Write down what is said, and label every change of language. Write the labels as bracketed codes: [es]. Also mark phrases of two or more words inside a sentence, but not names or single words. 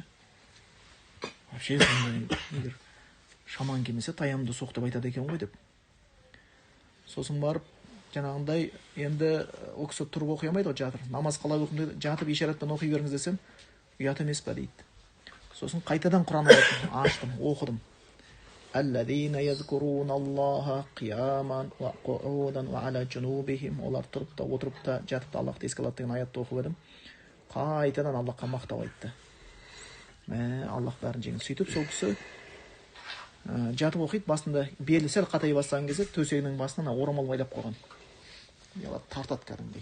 [kk] Вообще егер шаман келмесе таяммумды соқ деп айтады екен ғой деп. Сосын барып жаңағындай енді ол кісі тұрып оқи алмайды ғой, жатыр. Намаз қалай оқимын дейді, жатып ишаратпен оқи беріңіз десем, ұят емес па дейді. Сосын қайтадан Құран аштым, оқыдым. [ar] الذين يذكرون الله قياما وقعودا وعلى جنوبهم. [kk] Олар тұрып та, отырып та, жатып та Аллахты еске алады деген аятты оқып едім. Қайтадан Аллахқа мақтау айтты. Аллах бәрін жеңіп. Сөйтіп сол кісі жатып оқиды, басында белі сәл қатайып бастаған кезде төсегінің басынан орамал байлап қойған. Тартады кәдімгідей.